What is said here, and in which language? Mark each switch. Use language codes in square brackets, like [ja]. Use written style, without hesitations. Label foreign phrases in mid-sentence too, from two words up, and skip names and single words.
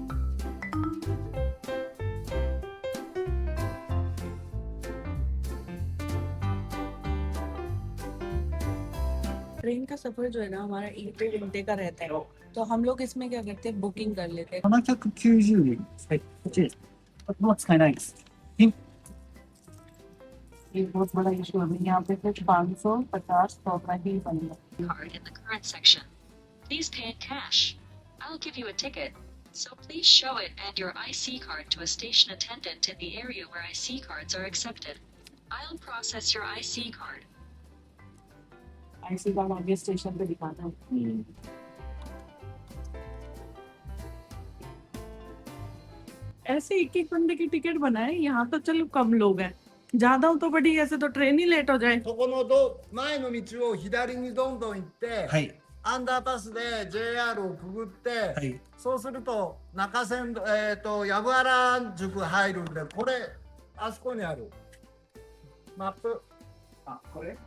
[hi] ट्रेन का सफर जो है ना हमारा 1 घंटे का रहता है। तो हम लोग इसमें क्या करते हैं, बुकिंग कर लेते हैं। [ja] 790 円。はい、こっちです。もう使えないです。 [hi] ये बहुत बड़ा इशू है। यहाँ पे कुछ 550 100 का ही बनेगा। [en] Card in the current section. Please pay in cash. I'll give you a ticket, so please show it and your IC card to a station attendant in the area where IC cards are accepted. I'll process your IC card. IC card [hi] आगे स्टेशन पे दिखाना है। ऐसे एक एक बंदे की टिकट बनाए। यहाँ तो चलो कम लोग हैं, ज्यादा हो तो बड़ी, ऐसे तो ट्रेन ही लेट हो जाए। [ja] そこの前の道を左にどんどん行って、はい。アンダーパスで JR をくぐって、はい。そうすると中線、藪原宿入るんで、これあそこにあるマップ。あ、これ？